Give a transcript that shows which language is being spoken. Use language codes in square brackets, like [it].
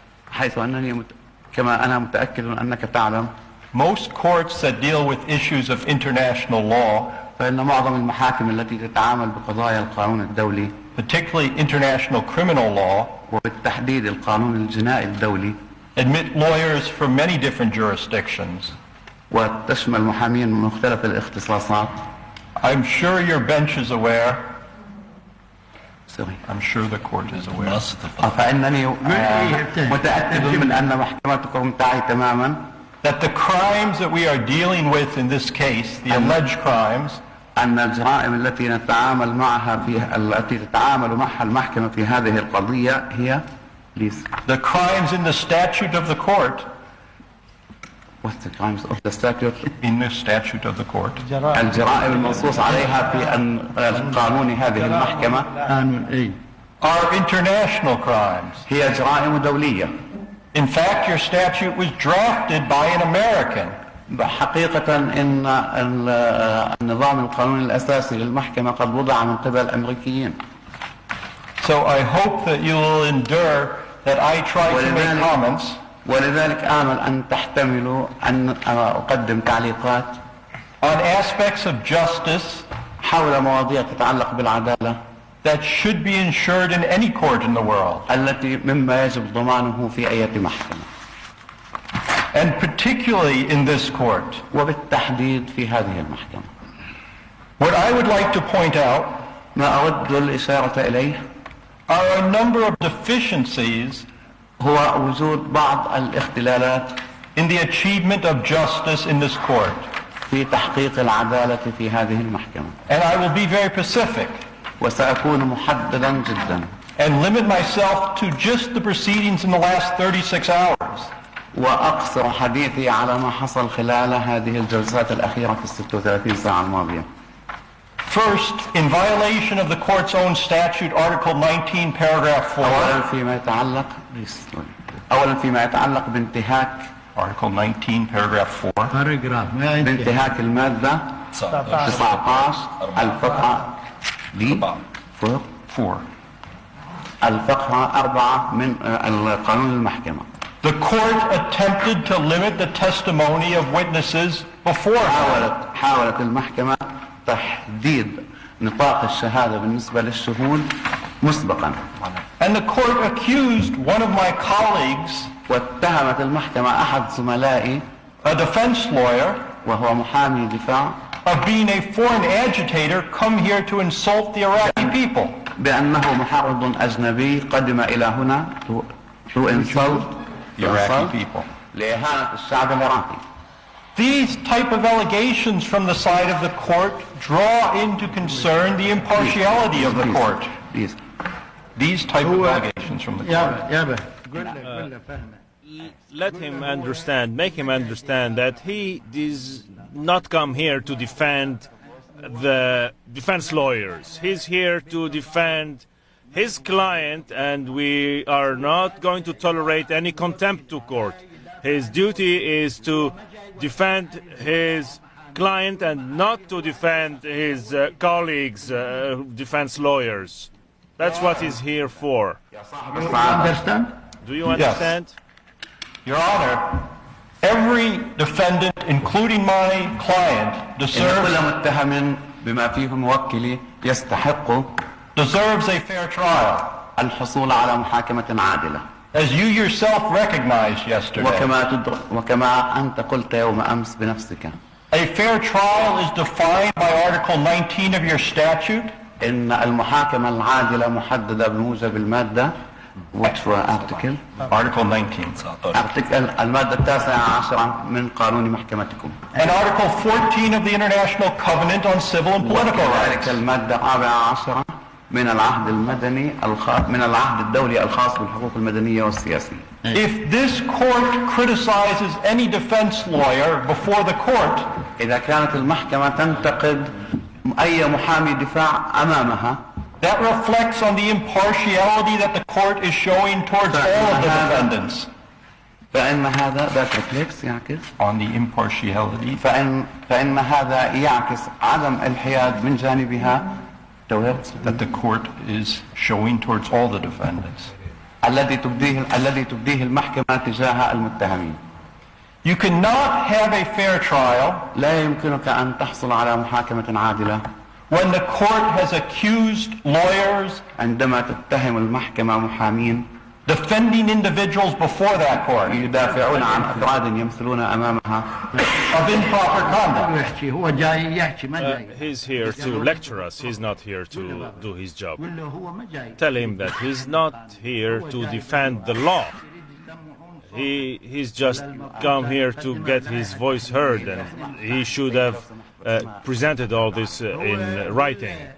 [ar] حيث أنني كما أنا متأكد أنك تعلم [en] most courts that deal with issues of international law, [ar] فإن معظم المحاكم التي تتعامل بقضايا القانون الدولي, [en] particularly international criminal law, [ar] وبالتحديد القانون الجنائي الدولي, [en] admit lawyers from many different jurisdictions. [ar] وتشمل محامين من مختلف الاختصاصات. [en] I'm sure your bench is aware. Sorry. I'm sure the court is aware. [ar] فإنني متأكد من أن محكمتكم تعي تماما [en] that the crimes that we are dealing with in this case, the alleged crimes, [ar] أن الجرائم التي نتعامل معها التي تتعامل معها المحكمة في هذه القضية هي [en] the crimes in the statute of the court. What's the crimes of the statute? In the statute of the court. [ar] الجرائم المنصوص عليها في قانون هذه المحكمة [en] are international crimes. [ar] هي جرائم دولية. [en] In fact, your statute was drafted by an American. [ar] حقيقة إن النظام القانوني الأساسي للمحكمة قد وضع من قبل أمريكيين. [en] So I hope that you will endure that I try to make comments. [ar] ولذلك آمل أن تحتملوا أن أقدم تعليقات [en] on aspects of justice [ar] حول مواضيع تتعلق بالعدالة [en] that should be ensured in any court in the world. [ar] التي مما يجب ضمانه في أي محكمة. [en] And particularly in this court. [ar] وبالتحديد في هذه المحكمة. [en] What I would like to point out [ar] ما أود الإشارة إليه [en] are a number of deficiencies [ar] هو وجود بعض الاختلالات [en] in the achievement of justice in this court. [ar] في تحقيق العدالة في هذه المحكمة. [en] And I will be very specific. [ar] وسأكون محددا جدا. [en] And limit myself to just the proceedings in the last 36 hours. [ar] وأقصر حديثي على ما حصل خلال هذه الجلسات الأخيرة في 36 ساعة الماضية. [en] First, in violation of the court's own statute, Article 19, Paragraph 4. [ar] أولا فيما يتعلق بانتهاك [en] Article 19, Paragraph 4. [ar] بانتهاك المادة 19 الفقرة دي 4 الفقرة 4 من القانون المحكمة. [en] The court attempted to limit the testimony of witnesses before. [ar] حاولت المحكمة تحديد نطاق الشهادة بالنسبة للشهود مسبقا. [en] And the court accused one of my colleagues, [ar] واتهمت المحكمة أحد زملائي, [en] a defense lawyer, [ar] وهو محامي دفاع, [en] of being a foreign agitator come here to insult the Iraqi people. [ar] بأنه محرض أجنبي قدم إلى هنا [en] to insult the Iraqi people. [ar] لإهانة الشعب العراقي. [en] These type of allegations from the side of the court draw into concern the impartiality of the court. These type of allegations from the court. Let him understand, make him understand that he does not come here to defend the defense lawyers. He's here to defend his client, and we are not going to tolerate any contempt to court. His duty is to defend his client and not to defend his colleagues, defense lawyers. That's what he's here for. Understand? Do you understand? Yes. Your Honor, every defendant, including my client, deserves a fair trial. [ar] الحصول على محاكمة عادلة. [en] As you yourself recognized yesterday. [ar] وكما أنت قلت يوم أمس بنفسك. [en] A fair trial is defined by Article 19 of your statute. [ar] إن المحاكمة العادلة محددة بموجب المادة [en] which were article 19 [ar] المادة 19 من قانون محكمتكم. [en] And Article 14 of the International Covenant on Civil and Political Rights. [ar] المادة 14 من العهد المدني من العهد الدولي الخاص بالحقوق المدنية والسياسية. [en] If this court criticizes any defense lawyer before the court, [ar] إذا كانت المحكمة تنتقد أي محامي دفاع أمامها, [en] that reflects on the impartiality that the court is showing towards all of the defendants. [ar] فإن هذا [en] that reflects [ar] يعكس [en] on the impartiality. [ar] فإن هذا يعكس عدم الحياد من جانبها [en] that the court is showing towards all the defendants. [ar] الذي تبديه المحكمة تجاه المتهمين. [en] You cannot have a fair trial [ar] لا يمكنك أن تحصل على محاكمة عادلة [en] when the court has accused lawyers [ar] عندما تتهم المحكمة محامين [en] defending individuals before that court [ar] يدافعون عن أفراد يمثلون أمامها [en] of improper conduct. He's here to lecture us. He's not here to do his job. Tell him that he's not here to defend the law. He's just come here to get his voice heard, and he should have presented all this in writing.